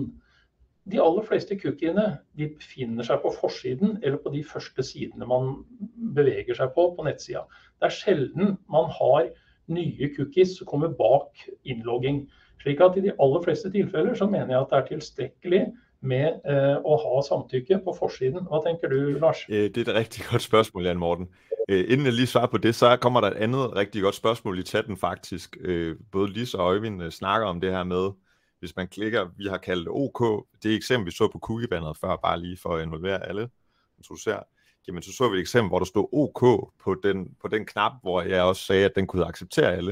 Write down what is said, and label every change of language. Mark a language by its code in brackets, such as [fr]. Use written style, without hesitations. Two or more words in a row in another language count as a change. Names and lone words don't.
[no] De aller fleste cookiene de befinner seg på forsiden eller på de første sidene man beveger seg på nettsida. Det er sjelden man har nye cookies som kommer bak innlogging. Slik at i de aller fleste tilfeller så mener jeg at det er tilstrekkelig med å ha samtykke på forsiden. Hva tenker du, Lars? [da] Det er et rigtig godt spørgsmål, Jan Morten. Inden jeg lige svarer på det, så kommer der et andet rigtig godt spørgsmål i chatten faktisk. Både Lise og Øjvind snakker om det her med, hvis man klikker, vi har kaldt OK, det eksempel, vi så på cookie-banneret før, bare lige for at involvere alle, jamen så vi et eksempel, hvor der stod OK på den knap, hvor jeg også sagde, at den kunne acceptere alle.